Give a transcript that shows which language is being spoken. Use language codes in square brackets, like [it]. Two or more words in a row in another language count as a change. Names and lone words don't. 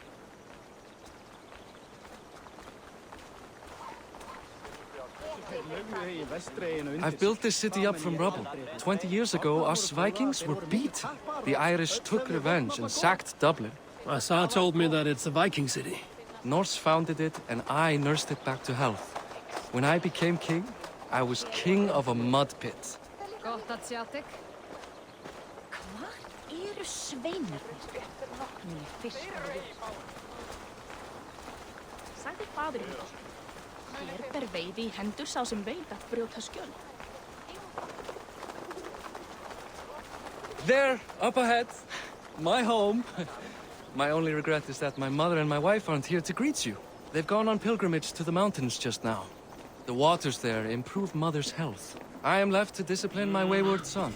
[en] I've built this city up from rubble. 20 years ago, us Vikings were beat. The Irish took revenge and sacked Dublin. Assar told me that it's a Viking city. Norse founded it, and I nursed it back to health. When I became king, I was king of a mud pit. [is] Gott att sjá þig. Hvar eru sveinarnir? Mínir fiskar. Sagði faðir minn. Hér ber veiði í hendur sá sem veit að brjóta skjöld. [en] There, up ahead. My home. My only regret is that my mother and my wife aren't here to greet you. They've gone on pilgrimage to the mountains just now. The waters there improve mother's health. I am left to discipline my wayward son.